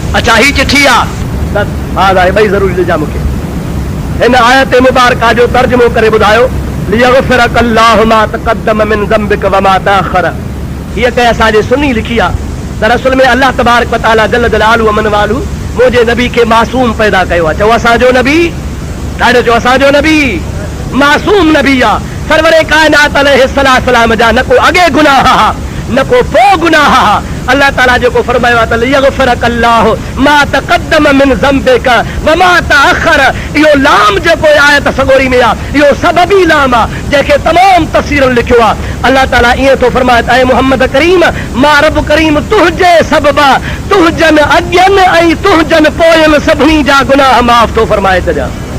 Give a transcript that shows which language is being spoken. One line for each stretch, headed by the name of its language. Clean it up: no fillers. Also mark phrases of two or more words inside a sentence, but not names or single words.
Sindhi: अच्छा ही चिठी आ हा भाई ज़रूरी ॾिजां मूंखे हिन आयत मुबारका जो तर्जुमो करे ॿुधायो
Arabic: ليغفر لك الله ما تقدم من ذنبك وما تأخر.
Sindhi: हीअ कंहिं असांजे सुन्नी लिखी आहे। दरअसल में अल्लाह
Arabic: تبارك وتعالى جل جلاله
Sindhi: मन वालू मुंहिंजे नबी खे मासूम पैदा कयो आहे। चओ असांजो नबी, ॾाढो चओ असांजो नबी मासूम नबी आहे। सरवरे कायनात अलैहिस्सलाम जा न को अॻे गुनाह हा न को पोइ गुनाह हा। अल्लाह ताला जेको फरमायो आहे त
Arabic: ليغفر لك الله ما تقدم من ذنبك وما تأخر,
Sindhi: इहो लाम जेको आयत सगोरी में आहे इहो सबबी लाम आहे जंहिंखे तमामु तफ़सीरुनि लिखियो आहे। अल्लाह ताला ईअं थो फरमाए ऐं मोहम्मद करीम मां रब करीम तुंहिंजे सबबा तुंहिंजनि अॻियनि ऐं तुंहिंजनि पोयनि सभिनी जा गुनाह माफ़ थो फरमाए छॾियां।